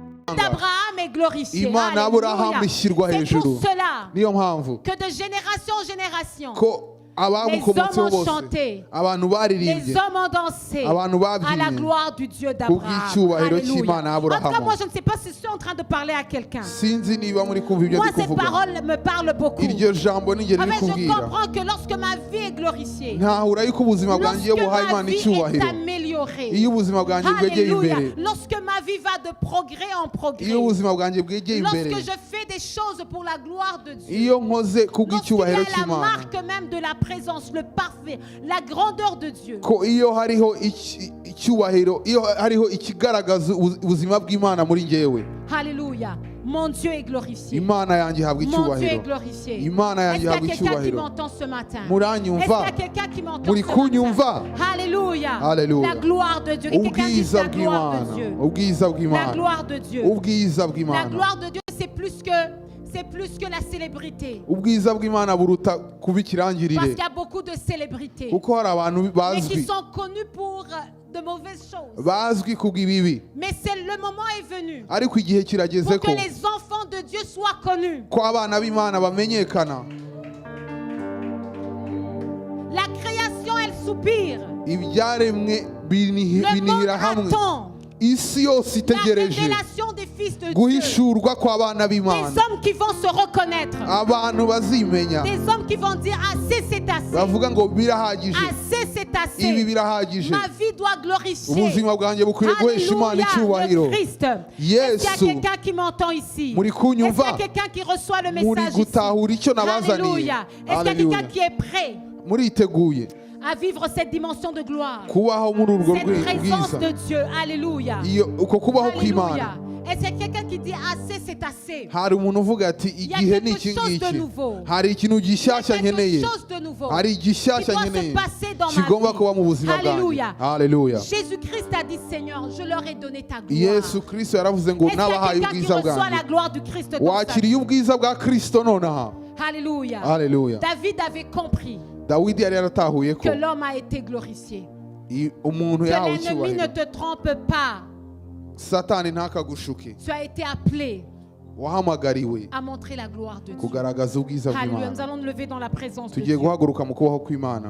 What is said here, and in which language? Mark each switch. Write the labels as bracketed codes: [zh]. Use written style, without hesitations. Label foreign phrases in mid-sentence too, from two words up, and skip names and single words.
[fr] d'Abraham est glorifié. [rw] Imana y'Aburahamu ishyirwa [fr] C'est pour [rw] hejuru. [fr] cela [rw] Niyo mpamvu [fr] que de génération en génération, [rw] ko abamukomotseho [fr] les hommes ont [rw] bose [fr] chanté, [rw] abantu [fr] les [rw] baririmbye [fr] hommes ont dansé [rw] abantu [fr] à la [rw] babyinnye [fr] gloire du Dieu d'Abraham. [rw] kubw'icyubahiro [fr] Alléluia. [rw] cy'Imana [fr] En tout cas, [rw] y'Aburahamu. [fr] moi, je ne sais pas si je suis en train de parler à quelqu'un. [rw] Sinzi niba muri kumva ibyo [fr] Moi, [rw] ndi [fr] cette [rw] kuvuga. [fr] parole me parle beaucoup. [rw] Iryo jambo ni [fr] En [rw] ngeri [fr] fait, je [rw] kubwira. [fr] comprends que lorsque ma vie est glorifiée, [rw] Ntahura yuko ubuzima bwanjye iyo [fr] lorsque [rw] buhaye [fr] ma [rw] Imana [fr] vie est [rw] icyubahiro, [fr] améliorée, [rw] iyo ubuzima bwanjye bwegeye [fr] Alléluia. [rw] imbere, [fr] Lorsque ma vie va de progrès en progrès, [rw] iyo ubuzima bwanjye bwegeye imbere, [fr] lorsque je fais des choses pour la gloire de Dieu, [rw] iyo nkoze [fr] lorsqu'il y [rw] kubw'icyubahiro [fr] a la [rw] cy'Imana, [fr] marque même de la présence, le parfait, la grandeur de Dieu, [rw] ko iyo hariho icyubahiro, iyo hariho ikigaragaza ubuzima bw'Imana muri njyewe, [fr] Alléluia, mon Dieu est glorifié. [rw] Imana yanjye ihabwa [fr] Mon Dieu est [rw] icyubahiro. [fr] glorifié. [rw] Imana [fr] Est-ce [rw] yanjye [fr] qu'il y a [rw] ihabwa [fr] quelqu'un qui [rw] icyubahiro. [fr] m'entend ce matin? Est-ce [rw] Muranyumva? [fr] qu'il y a quelqu'un qui m'entend [rw] Muri [fr] ce matin? [rw] kunyumva? [fr] Alléluia. [rw] Alléluia. [fr] La gloire de Dieu. Et quelqu'un dit [rw] Ubwiza [fr] la gloire de [rw] bw'Imana, [fr] Dieu. [rw] ubwiza [fr] La [rw] bw'Imana, [fr] gloire de Dieu. [rw] ubwiza [fr] La [rw] bw'Imana. [fr] gloire de Dieu, c'est plus que la célébrité. [rw] Ubwiza bw'Imana buruta kuba [fr] Parce [rw] ikirangirire, [fr] qu'il y a beaucoup de célébrités, [rw] kuko hari abantu [fr] mais qui [rw] bazwi [fr] sont connus pour de mauvaises choses. [rw] bazwi kubw'ibibi, [fr] Mais c'est le moment est venu [rw] ariko igihe kirageze [fr] pour [rw] ko [fr] que les enfants de Dieu soient connus. [rw] ko abana b'Imana bamenyekana. [fr] La création, elle soupire. [rw] Ibyaremwe [fr] Le monde [rw] binihira hamwe, [fr] attend [rw] isi yose [fr] la [rw] itegereje [fr] révélation des fils de Dieu. [rw] guhishurwa kw'abana [fr] Des [rw] b'Imana, [fr] hommes qui vont se reconnaître. [rw] abantu bazimenya [fr] Des hommes qui vont dire assez c'est assez. [rw] bavuga ngo birahagije, [fr] Assez c'est [rw] ibi [fr] assez. [rw] birahagije, [fr] Ma vie doit glorifier. [rw] ubuzima bwanjye bukwiriye guhesha Imana [fr] Alléluia, [rw] icyubahiro. [fr] le Christ. Est-ce qu'il [rw] Yesu, [fr] y a quelqu'un qui m'entend ici? [rw] muri [fr] Est-ce qu'il y [rw] kunyumva? [fr] a quelqu'un qui reçoit le [rw] Muri [fr] message ici? [rw] gutahura icyo nabazaniye? [fr] Alléluia. Est-ce qu'il y a [rw] Alléluia. [fr] quelqu'un qui est prêt [rw] Muriteguye [fr] à vivre cette dimension de gloire? [rw] kubaho muri urwo [fr] Cette présence [rw] bwiza, [fr] de Dieu. Alléluia. [rw] uko kubaho Alléluia. kw'Imana. [fr] Est-ce qu'il y a quelqu'un qui dit assez c'est assez? [rw] Hari umuntu uvuga ati igihe ni iki ngiki, hari ikintu [fr] Il y a [rw] gishyashya [fr] quelque [rw] nkeneye, [fr] chose de nouveau [rw] hari [fr] qui [rw] igishyashya [fr] doit se [rw] nkeneye [fr] passer dans ma [rw] kigomba kuba mu [fr] vie. [rw] buzima bwanjye. [fr] Alléluia. [rw] Haleluya. [fr] Jésus-Christ a dit, Seigneur, je leur ai donné ta gloire. [rw] Yesu Kristo yaravuze ngo [fr] Est-ce qu'il y a [rw] nabahaye [fr] quelqu'un qui [rw] ubwiza [fr] reçoit la [rw] bwanjye. [fr] gloire du Christ dans sa vie? [rw] Wakiriye ubwiza bwa Kristo nonaha. [fr] Alléluia. [rw] Haleluya. [fr] David avait compris [rw] Dawidi yari yaratahuye ko [fr] que l'homme a été glorifié. [rw] umuntu [fr] Que [rw] yahawe [fr] l'ennemi ne [rw] icyubahiro, [fr] te trompe pas. [rw] satani ntakagushuke, [fr] Tu as été appelé [rw] wahamagariwe [fr] à montrer la gloire de Dieu. [rw] kugaragaza ubwiza [fr] Alléluia. Nous [rw] bw'Imana. [fr] allons nous lever dans la présence de [rw] Tugiye [fr] Dieu. [rw] guhaguruka mu kubaho kw'Imana.